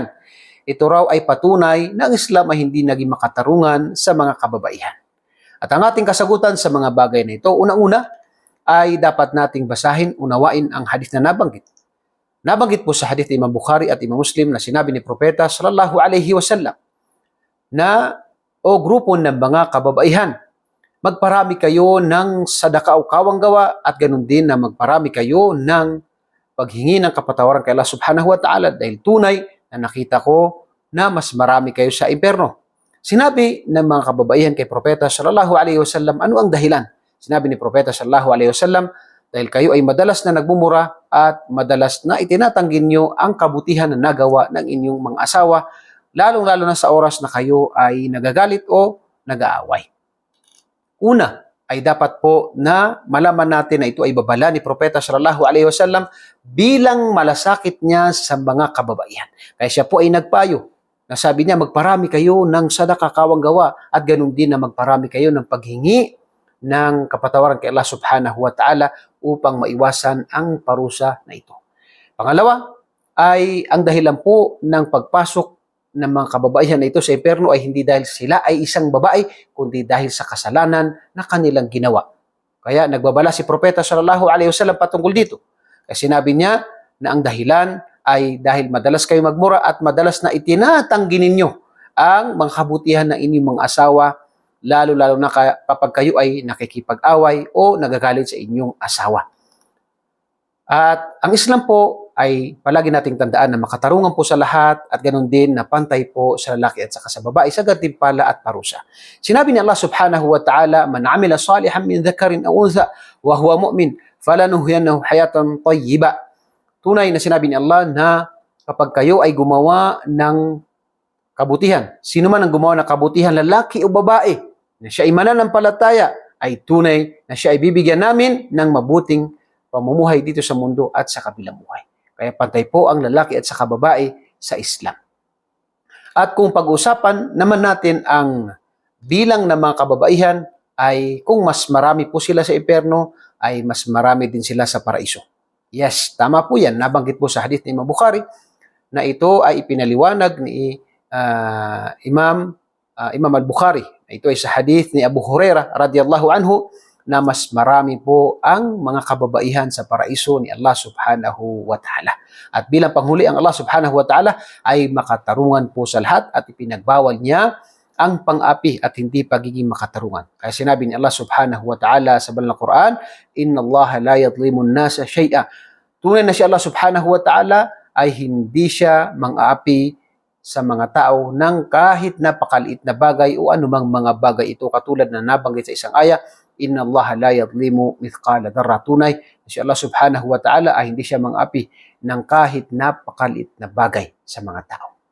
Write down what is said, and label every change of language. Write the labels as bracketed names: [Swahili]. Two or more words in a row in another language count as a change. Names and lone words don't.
[Filipino] Ito raw ay patunay na ang Islam ay hindi naging makatarungan sa mga kababaihan. At ang ating kasagutan sa mga bagay na ito, unang-una ay dapat nating basahin, unawain ang hadith na nabanggit. Nabanggit po sa hadith ni Imam Bukhari at Imam Muslim na sinabi ni Propeta [Arabic] صلى الله عليه وسلم [Filipino] na o grupo ng mga kababaihan, magparami kayo ng sadaka o kawang gawa at ganun din na magparami kayo ng paghingi ng kapatawaran kay Allah [Arabic] سبحانه وتعالى [Filipino] dahil tunay na nakita ko na mas marami kayo sa impyerno. Sinabi ng mga kababaihan kay Propeta [Arabic] صلى الله عليه وسلم, [Filipino] ano ang dahilan? Sinabi ni Propeta [Arabic] صلى الله عليه وسلم, [Filipino] dahil kayo ay madalas na nagmumura at madalas na itinatanggin nyo ang kabutihan na nagawa ng inyong mga asawa, lalong-lalo na sa oras na kayo ay nagagalit o nag-aaway. Una, ay dapat po na malaman natin na ito ay babala ni Propeta [Arabic] صلى الله عليه وسلم [Filipino] bilang malasakit niya sa mga kababaihan. Kaya siya po ay nagpayo na sabi niya, magparami kayo ng sadaka kawang gawa at ganun din na magparami kayo ng paghingi ng kapatawaran kay Allah [Arabic] سبحانه وتعالى [Filipino] upang maiwasan ang parusa na ito. Pangalawa, ay ang dahilan po ng pagpasok ng mga kababaihan na ito sa impyerno ay hindi dahil sila ay isang babae, kundi dahil sa kasalanan na kanilang ginawa. Kaya nagbabala si Propeta [Arabic] صلى الله عليه وسلم [Filipino] patungkol dito. Kasi sinabi niya na ang dahilan ay dahil madalas kayo magmura at madalas na itinatanggi ninyo ang mga kabutihan ng inyong mga asawa, lalo-lalo na kapag kayo ay nakikipag-away o nagagalit sa inyong asawa. At ang Islam po ay palagi nating tandaan na makatarungan po sa lahat at ganoon din na pantay po sa lalaki at saka sa babae sa gantimpala at parusa. Sinabi ni Allah [Arabic] سبحانه وتعالى, من عمل صالحا من ذكر أو أنثى وهو مؤمن فلنحيينه حياة طيبة. [Filipino] Tunay na sinabi ni Allah na kapag kayo ay gumawa ng kabutihan, sino man ang gumawa ng kabutihan, lalaki o babae, na siya ay mananampalataya, ay tunay na siya ay bibigyan namin ng mabuting pamumuhay dito sa mundo at sa kabilang buhay. Kaya pantay po ang lalaki at saka babae sa Islam. At kung pag-usapan naman natin ang bilang ng mga kababaihan, ay kung mas marami po sila sa impyerno, ay mas marami din sila sa paraiso. Yes, tama po yan. Nabanggit po sa hadith ni Imam Bukhari na ito ay ipinaliwanag ni Imam al-Bukhari. Ito ay sa hadith ni Abu Hurairah [Arabic] رضي الله عنه [Filipino] na mas marami po ang mga kababaihan sa paraiso ni Allah [Arabic] سبحانه وتعالى. [Filipino] At bilang panghuli, ang Allah [Arabic] سبحانه وتعالى [Filipino] ay makatarungan po sa lahat at ipinagbawal niya ang pang-api at hindi pagiging makatarungan. Kaya sinabi ni Allah [Arabic] سبحانه وتعالى [Filipino] sa banal na Quran, [Arabic] إن الله لا يظلم الناس شيئا. [Filipino] Tunay na si Allah [Arabic] سبحانه وتعالى [Filipino] ay hindi siya mang-aapi sa mga tao ng kahit napakaliit na bagay o anumang mga bagay ito, katulad na nabanggit sa isang aya, [Arabic] إن الله لا يظلم مثقال ذرة. [Filipino] Tunay na si Allah [Arabic] سبحانه وتعالى [Filipino] ay hindi siya mang-api ng kahit napakaliit na bagay sa mga tao.